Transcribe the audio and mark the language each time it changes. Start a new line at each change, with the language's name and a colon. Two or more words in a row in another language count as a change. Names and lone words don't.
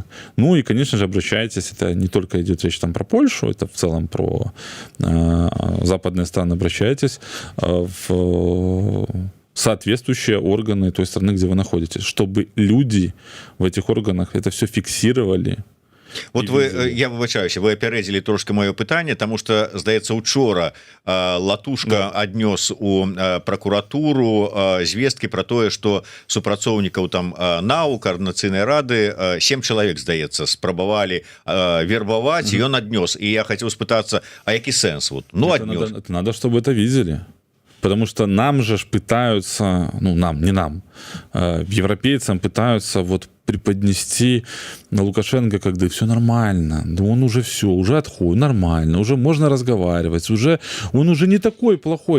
Russian: Ну и, конечно же, обращайтесь, это не только идет речь там про Польшу, это в целом про западные страны, обращайтесь в соответствующие органы той страны, где вы находитесь, чтобы люди в этих органах это все фиксировали.
Belarusian: Вот я выбачаюся, вы апярэдзілі трошки маё пытанне, тому что, здаецца, учора Латушка аднёс у прокуратуру звесткі про тое, что супрацоўнікаў там НАУ, координацыйнай рады 7 чалавек, здаецца, спрабавалі вербаваць, ён аднёс.
Russian: И я хотел
Belarusian: спытацца, а які сэнс? Вот, ну, аднёс.
Russian: Это надо, чтобы это видели. Потому что нам же пытаются, ну, не нам, европейцам пытаются вот преподнести на Лукашенко, когда все нормально, да он уже все, уже отходит, нормально, уже можно разговаривать, он уже не такой плохой.